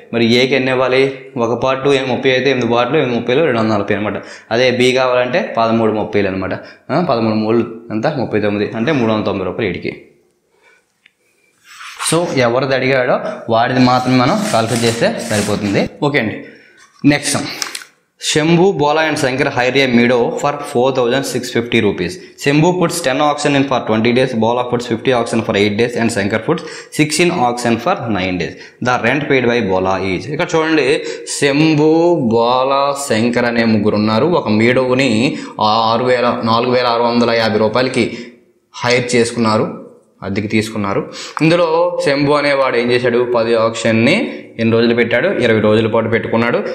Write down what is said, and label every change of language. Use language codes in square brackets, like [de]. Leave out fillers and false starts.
[te] మరి ఏకి ఎన్ని ఇవ్వాలి, ఒక పార్ట్ 30 అయితే 8 పార్ట్లు 8 30లో 240 అనమాట. అదే బి కావాలంటే 13 30 అనమాట. 13 3 ఎంత 39 అంటే 390 రూపాయలు వీడికి. సో ఎవరిది అడిగాడో వాడిది మాత్రమే మనం కాల్కులేట్ చేస్తే సరిపోతుంది. [en] Okay అండి, next Shambhu, Bola and Shankar hire a meadow for 4,650 rupees. Shambhu puts 10 auction in for 20 days, Bola puts 50 auction for 8 days and Shankar puts 16 auction for 9 days. The rent paid by Bola is. [te] ఇక్కడ చూడండి, Shambhu, Bola, Shankar అనే ముగ్గురు ఉన్నారు. ఒక మీడోని 4650 రూపాయలకి hire చేసుకున్నారు, అద్దెకి తీసుకున్నారు. ఇందులో శంభు అనేవాడు ఏం చేశాడు, 10 ఆక్షన్ని ఎన్ని రోజులు పెట్టాడు, 20 రోజుల పాటు పెట్టుకున్నాడు.